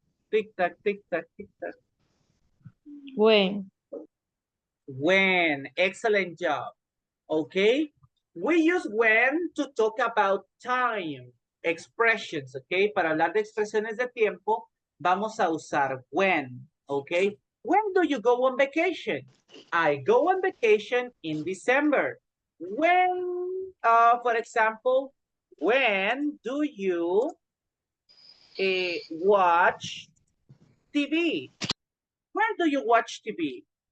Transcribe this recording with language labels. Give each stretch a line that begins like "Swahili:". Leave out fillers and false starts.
English: Tic-tac, tic-tac, tic-tac. when. When, excellent job. Okay, we use when to talk about time, expressions, okay?
Spanish: Para hablar de expresiones de tiempo, vamos a usar when, okay?
English: When do you go on vacation? I go on vacation in December. When, for example, when do you watch TV? When do you watch TV?